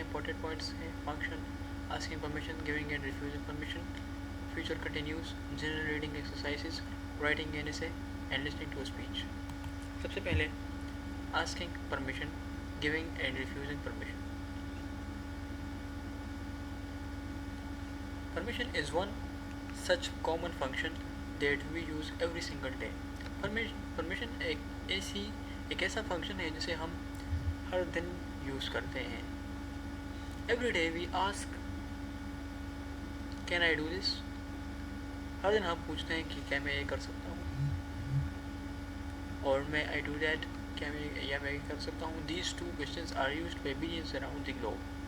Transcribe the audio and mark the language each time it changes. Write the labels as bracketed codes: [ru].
[en] Important points हैं function, asking permission, giving and refusing permission, future continuous, general reading exercises, writing an essay and listening to speech. [hi] सबसे पहले [en] Asking permission, giving and refusing permission. Permission is one such common function that we use every single day. [hi] Permission एक ऐसा function है जिसे हम हर दिन use करते हैं. [en] Every day we ask, can I do this? [hi] हर दिन हम पूछते हैं कि क्या मैं ये कर सकता हूँ, और मैं [en] I do that, [hi] क्या मैं ये कर सकता हूँ. [en] These two questions are used by billions around the globe.